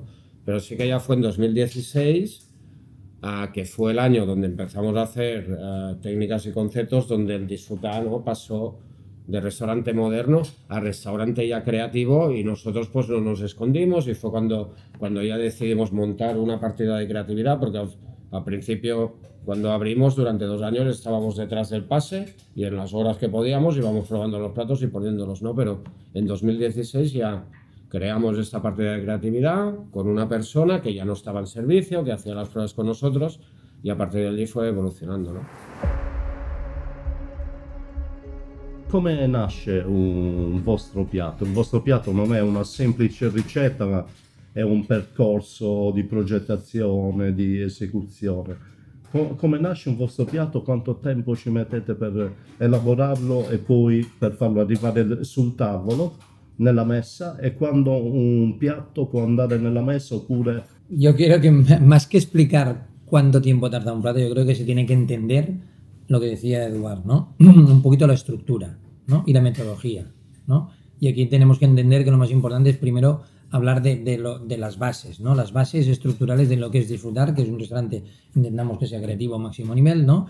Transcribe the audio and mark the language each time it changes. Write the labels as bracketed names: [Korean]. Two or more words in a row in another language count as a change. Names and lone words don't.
[Spanish] Pero sí que ya fue en 2016, que fue el año donde empezamos a hacer técnicas y conceptos, donde el Disfrutar, ¿no?, pasó de restaurante moderno a restaurante ya creativo, y nosotros pues no nos escondimos, y fue cuando ya decidimos montar una partida de creatividad, porque al principio, cuando abrimos, durante 2 años estábamos detrás del pase y en las horas que podíamos íbamos probando los platos y poniéndolos, ¿no? Pero en 2016 ya creamos esta partida de creatividad con una persona que ya no estaba en servicio, que hacía las pruebas con nosotros, y a partir de allí fue evolucionando, ¿no? [Italian] Come nasce un vostro piatto? Il vostro piatto non è una semplice ricetta, ma è un percorso di progettazione, di esecuzione. Come nasce un vostro piatto? Quanto tempo ci mettete per elaborarlo e poi per farlo arrivare sul tavolo, nella messa? E quando un piatto può andare nella messa oppure... [Spanish] Yo quiero que, más que explicar cuánto tiempo tarda un plato, yo creo que se tiene que entender lo que decía Eduard, ¿no? Un poquito la estructura, ¿no? Y la metodología, ¿no? Y aquí tenemos que entender que lo más importante es primero hablar de las bases, ¿no? Las bases estructurales de lo que es Disfrutar, que es un restaurante, intentamos que sea creativo a máximo nivel, ¿no?